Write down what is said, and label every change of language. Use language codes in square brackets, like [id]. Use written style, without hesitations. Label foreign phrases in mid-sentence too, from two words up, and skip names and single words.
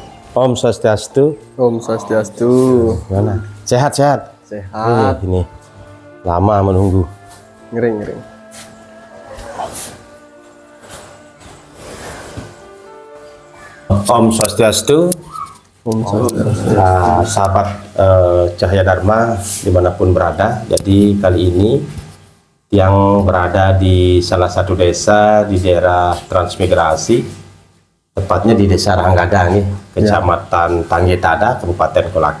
[sa] Om Swastiastu. Om Swastiastu. [id] Gimana? Sehat-sehat? Sehat. Ini lama menunggu. Ngering. [sa] Om Swastiastu. Om Swastiastu. [id] Nah, sahabat Cahaya Dharma dimanapun berada. Jadi kali ini yang berada di salah satu desa di daerah transmigrasi, tepatnya di Desa Ranggada nih, Kecamatan Tanggetada, Kabupaten Kolaka.